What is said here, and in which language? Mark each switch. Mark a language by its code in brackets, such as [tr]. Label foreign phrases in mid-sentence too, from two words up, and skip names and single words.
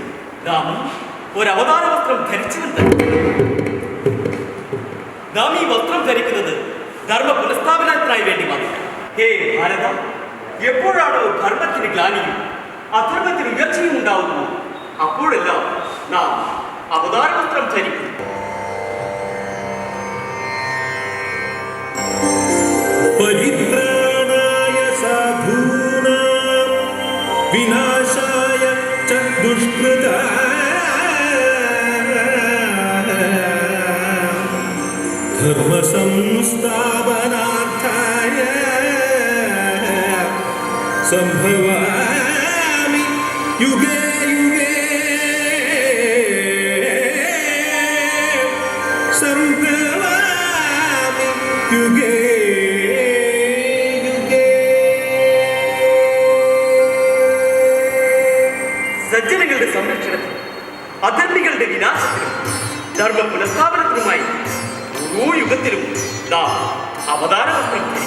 [ml] രാമൻ ഒരു അവതാര വസ്ത്രം ധരിച്ചിട്ടുണ്ട്. നാം ഈ വസ്ത്രം ധരിക്കുന്നത് ധർമ്മ പുനഃസ്ഥാപനത്തിനായി വേണ്ടി മാത്രം. ഹേ ഭാരത, എപ്പോഴാണോ ധർമ്മത്തിന് ഗ്ലാനിയും അധർമ്മത്തിന് ഉയർച്ചയും ഉണ്ടാവുന്നു, അപ്പോഴെല്ലാം നാം അവതാര വസ്ത്രം ധരിക്കുന്നു. [sa] പരിത്രാണായ സാധൂനാം വിനാശായ ച ദുഷ്കൃതാം ധർമ്മസംസ്ഥാപനാർത്ഥായ സംഭവാമി യുഗേ യുഗേ സംഭവാമി യുഗേ [ml] സജ്ജനങ്ങളുടെ സംരക്ഷണത്തിനും അധർമ്മികളുടെ വിനാശത്തിനും ധർമ്മ പുനഃസ്ഥാപനത്തിനുമായി ഓരോ യുഗത്തിലും നാം അവതാര വസ്ത്രം ധരിക്കും.